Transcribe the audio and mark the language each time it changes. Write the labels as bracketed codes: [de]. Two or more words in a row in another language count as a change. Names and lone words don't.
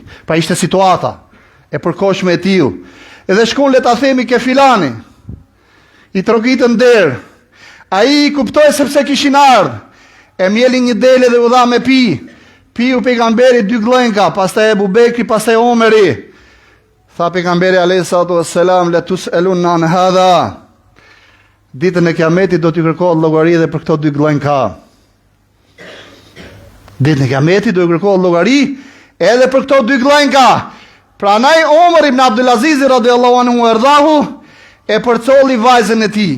[sq] Pra ishte situata e përkohshme e tillë. Edhe shkon le ta themi ke filani. I trokitën der. Ai i kuptoi sepse kishin ardhur. E mjeli një dele dhe u dha me pi. Piu pejgamberi 2 gllenka, pastaj Ebu Bekri, pastaj Omeri. Tha pejgamberi [ar] عليه الصلاة والسلام: "لتسألن عن هذا." [sq] Ditën e Kiametit do t'i kërkohet llogari edhe për këto 2 gllenka. Ditën e Kiametit do t'i kërkohet llogari edhe për këto 2 gllenka. Pranaj Omer ibn Abdulaziz [ar] رضي الله عنه [sq] erdahu e përcolli vajzën e tij.